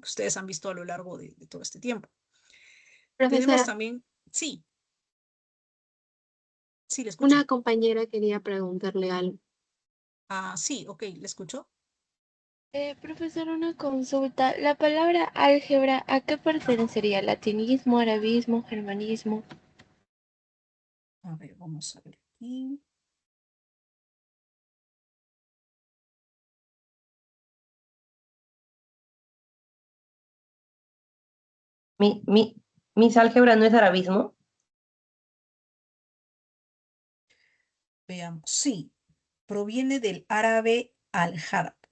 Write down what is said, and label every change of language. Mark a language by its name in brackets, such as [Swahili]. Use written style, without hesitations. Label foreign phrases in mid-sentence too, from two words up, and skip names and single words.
[Spanish] Que ustedes han visto a lo largo de todo este tiempo. Tenemos Profesora, también, sí, sí, le escucho. una compañera quería preguntarle algo. Sí, ok, le escucho. Profesora, una consulta. La palabra álgebra, ¿a qué pertenecería? ¿Latinismo, arabismo, germanismo? A ver, vamos a ver aquí. Mi, mi, Miss Álgebra no es arabismo. Veamos, sí, proviene del árabe al-harb.